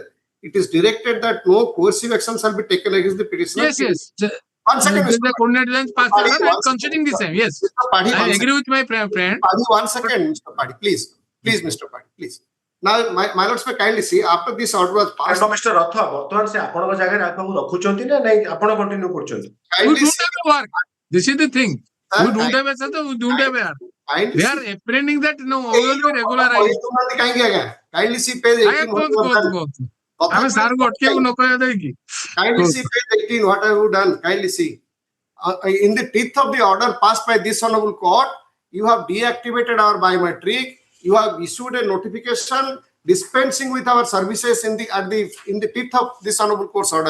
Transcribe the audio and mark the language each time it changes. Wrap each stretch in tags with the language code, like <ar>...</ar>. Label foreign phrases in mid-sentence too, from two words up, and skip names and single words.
<en>It is directed that no coercive action shall be taken against the petitioner. Yes. 1 second, Mr. The coordinate bench passed Paddy, order, I am considering the same. Yes. Mr. Paddy, I 1 agree with my friend. Paddy, 1 second, Mr. Paddy, please, Mr. Paddy, please. Now, my lords may kindly see after this order was passed. no, Mr. Ratha,</en> <or>ବର୍ତ୍ତମାନ ସେ ଆପଣଙ୍କ ଜାଗାରେ ଆପଣଙ୍କୁ ରଖୁଛନ୍ତି ନା ନାଇଁ ଆପଣ କଣ୍ଟିନ୍ୟୁ କରୁଛନ୍ତି?</or> <en>We Kindly don't see, have a work. This is the thing. We don't have a set, we don't have a work. kindly They are see. apprehending that no, we will be regularized. Kindly see page 18.</en> <or>କୁହନ୍ତୁ ଆମେ ସାର୍ ଙ୍କୁ ଅଟକେଇବାକୁ ନ କହିବା ଦେଇକି</or> <en>Kindly see page 18. What have you done? Kindly see. In the teeth of the order passed by this honorable court, you have deactivated our biometric. You have issued a notification dispensing with our services in the teeth of this honorable court's order.</en>